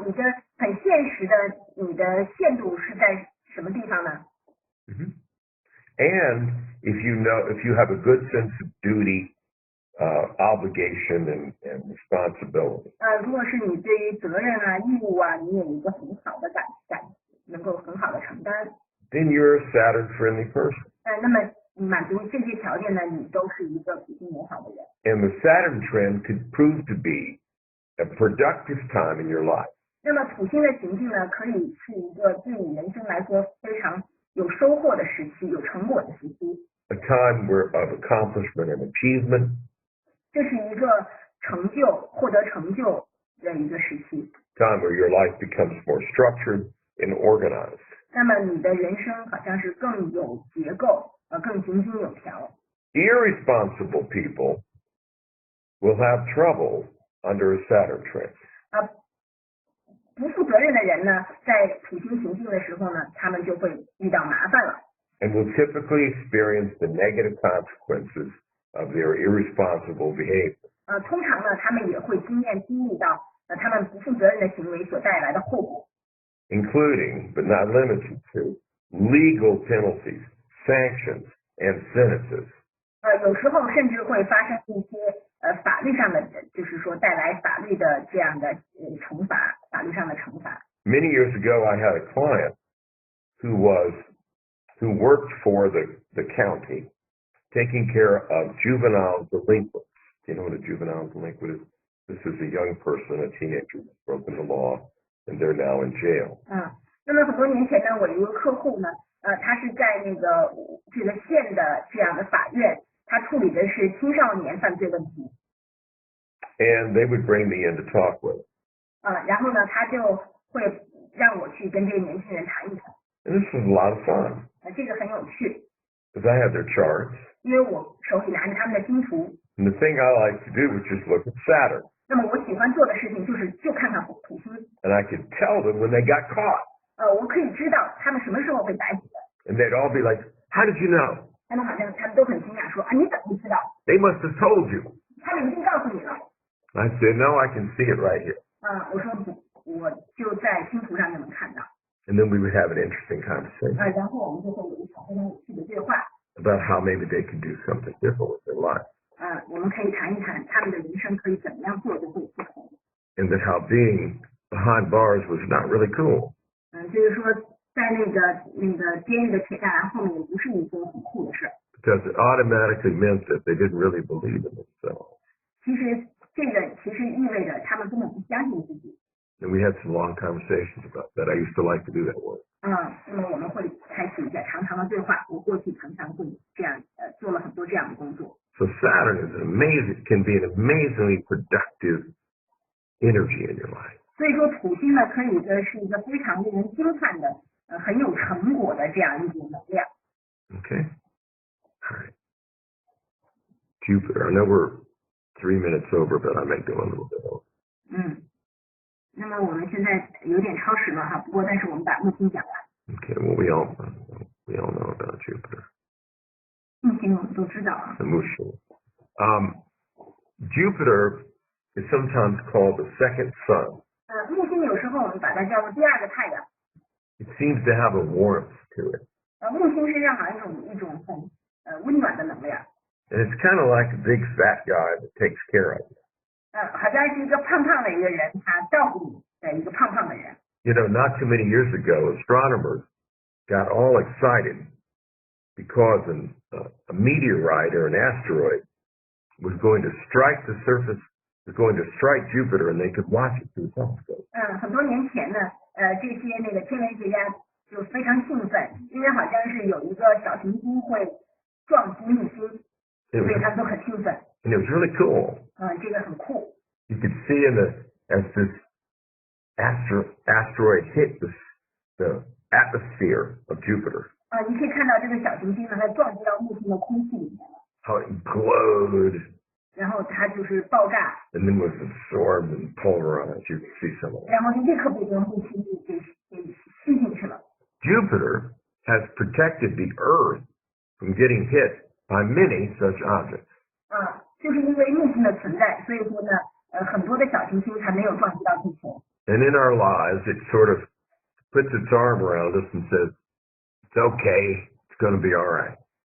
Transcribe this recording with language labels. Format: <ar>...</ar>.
<zh>你的很现实的你的限度是在什么地方呢？</zh> <en>And if you have a good sense of duty, obligation and responsibility.</en> <zh>如果是你对于责任啊、义务啊，你有一个很好的能够很好的承担。</zh> <en>Then you're a Saturn-friendly person.</en> <zh>那么满足这些条件呢，你都是一个土星友好的人。</zh> <en>And the Saturn trend could prove to be a productive time in your life.</en> <zh>那么土星的行进呢，可以是一个对你人生来说非常有收获的时期，有成果的时期。</zh> <en>A time of accomplishment and achievement.</en> <zh>这是一个获得成就的一个时期。</zh> <en>Time where your life becomes more structured and organized.</en> <zh>那么你的人生好像是更有结构，更井井有条。</zh> <en>Irresponsible people will have trouble under a Saturn transit.</en> <zh>不负责任的人呢，在土星行进的时候呢，他们就会遇到麻烦了。</zh> <en>And will typically experience the negative consequences of their irresponsible behavior.</en> <zh>通常呢，他们也会经历到他们不负责任的行为所带来的后果。</zh> <en>Including, but not limited to, legal penalties, sanctions, and sentences.</en> <zh>有时候甚至会发生一些法律上的，就是说带来法律的这样的惩罚，法律上的惩罚。</zh> <en>Many years ago, I had a client who worked for the county, taking care of juvenile delinquents. Do you know what a juvenile delinquent is? This is a young person, a teenager, who's broken the law, and they're now in jail.</en> <zh>那么很多年前呢，我有一个客户呢，他是在这个县的这样的法院，他处理的是青少年犯罪问题。</zh> <en>And they would bring me in to talk with him.</en> <zh>然后呢，他就会让我去跟这个年轻人谈一谈。</zh> <en>And this was a lot of fun.</en> <zh>这个很有趣。</zh> <en>Because I had their charts.</en> <zh>因为我手里拿着他们的星图。</zh> <en>And the thing I like to do was just look at Saturn.</en> <zh>那么我喜欢做的事情就看看土星。</zh> <en>And I could tell them when they got caught.</en> <zh>我可以知道他们什么时候被逮捕的。</zh> <en>And they'd all be like, "How did you know?"</en> <zh>他们都很惊讶说你怎么知道？</zh> <en>They must have told you.</en> <zh>他们一定告诉你了。</zh> <en>I said, "No, I can see it right here."</en> <zh>我说不，我就在星图上就能看到。</zh> <en>And then we would have an interesting conversation.</en> <zh>然后我们就会有一场非常有趣的对话。</zh> <en>About how maybe they could do something different with their life.</en> <zh>我们可以谈一谈他们的人生可以怎么样做就会不同。</zh> <en>And that how being behind bars was not really cool.</en> <zh>就是说在那个监狱的铁栅栏后面不是一件很酷的事。</zh> <en>Because it automatically meant that they didn't really believe in themselves.</en> <zh>其实这个意味着他们根本不相信自己。</zh> <en>And we had some long conversations about that. I used to like to do that work.</en> <zh>那么我们会开启一下长长的对话。我过去常常会这样做了很多这样的工作。</zh> <en>So Saturn can be an amazingly productive energy in your life.</en> <zh>所以说土星呢，可以是一个非常令人惊叹的，很有成果的这样一种能量。</zh> <en>Okay. All right. Jupiter. I know we're 3 minutes over, but I may go a little bit over.</en> <zh>那么我们现在有点超时了哈，不过但是我们把木星讲完。</zh> <en>Okay. Well, we all know about Jupiter.</en> <zh>木星我们都知道啊。</zh> <en>The moon. Jupiter is sometimes called the second sun.</en> <zh>木星有时候我们把它叫做第二个太阳。</zh> <en>It seems to have a warmth to it.</en> <zh>木星身上好像一种很温暖的能量。</zh> <en>And it's kind of like a big fat guy that takes care of you.</en> <zh>好像是一个胖胖的一个人，他照顾你的一个胖胖的人。</zh> <en>You know, not too many years ago, astronomers got all excited because a meteorite or an asteroid was going to strike the surface, was going to strike Jupiter, and they could watch it through the telescope.</en> <zh>很多年前呢，这些天文学家就非常兴奋，因为好像是有一个小行星会撞击木星，所以他们都很兴奋。</zh> <en>And it was really cool.</en> <zh>这个很酷。</zh> <en>You could see as this asteroid hit the atmosphere of Jupiter.</en> <zh>你可以看到这个小行星呢，它撞击到木星的空气里面了。</zh> <en>How it glowed.</en> <zh>然后它就是爆炸。</zh> <en>And then was absorbed and pulverized. You could see some of it.</en> <zh>然后就立刻被这个木星给吸进去了。</zh> <en>Jupiter has protected the Earth from getting hit by many such objects.</en> <zh>就是因为木星的存在，所以说呢，很多的小行星才没有撞击到地球。</zh> <en>And in our lives, it sort of puts its arm around us and says, "It's okay. It's going to be all right."</en>